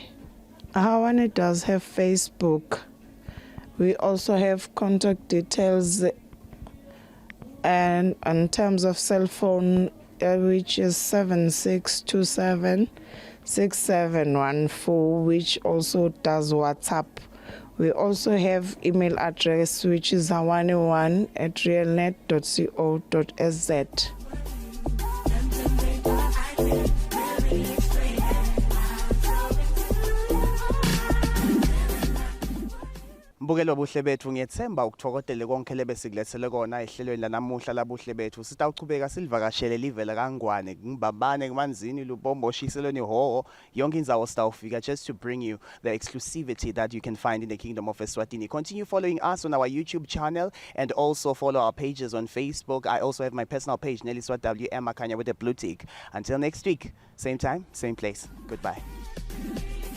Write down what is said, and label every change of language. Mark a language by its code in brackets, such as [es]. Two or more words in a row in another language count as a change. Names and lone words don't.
[en] Hawane does have Facebook. We also have contact details, and in terms of cell phone, which is 7627-6714, which also does WhatsApp. We also have email address, which is hawane1@realnet.co.sz. [ss] Mbukelo Buhle Betfu, ngiyethemba ukuthokodele konke lebesigilethele kona ehlelweni lanamuhla la Buhle Betfu. Sitawuchubeka silivakashele live la kaNgwane, kuMbambane, kuManzini, Lubombo, Shiselweni, Hoho, yonke indzawo sitawufika, [en] just to bring you the exclusivity that you can find in the Kingdom of Eswatini. Continue following us on our YouTube channel and also follow our pages on Facebook. I also have my personal page, Nelly Swat WM Makanya with a blue tick. Until next week, same time, same place. Goodbye.